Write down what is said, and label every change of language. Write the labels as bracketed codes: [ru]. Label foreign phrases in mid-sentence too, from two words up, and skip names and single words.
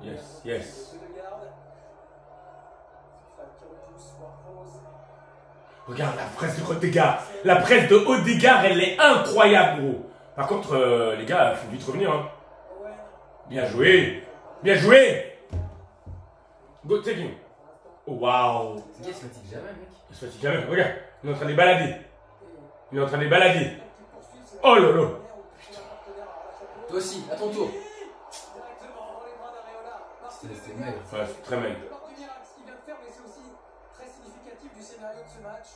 [en] Yes, yes. [fr] Regarde la presse de Odegaard. La presse de Odegaard, elle est incroyable, gros. Par contre, les gars, faut vite revenir. Hein. Bien joué. Bien joué. [en] Go, take him. [fr] Oh, waouh. Ce gars, il se fatigue jamais, mec. Il se fatigue jamais. Regarde, il est en train de les balader. Il est en train de les balader. Oh là là. Toi aussi, à ton tour. C'était maigre. Ouais, c'est très mal. Le marque du miracle, ce qu'il vient de faire, mais c'est aussi très significatif du scénario de ce match.